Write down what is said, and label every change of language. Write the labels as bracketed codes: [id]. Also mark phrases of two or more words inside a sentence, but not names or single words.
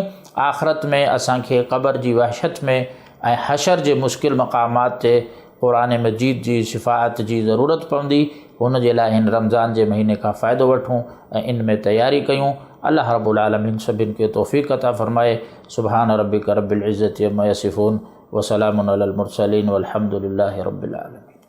[sd] आख़िरत में असांखे क़बर जी वहशत में ऐं हशर जे मुश्किल मक़ामात ते क़ुरान मजीद जी शिफ़ाअत जी ज़रूरत पवंदी। हुन जे लाइ हिन रमज़ान जे महीने खां फ़ाइदो वठूं ऐं इन में तयारी कयूं। [ar] الله رب العالمين [sd] सभिनि खे तौफ़ीक़ अता फ़रमाए। [ar] سبحان ربك رب العزة عما يصفون وسلام على المرسلين والحمد لله رب العالمين.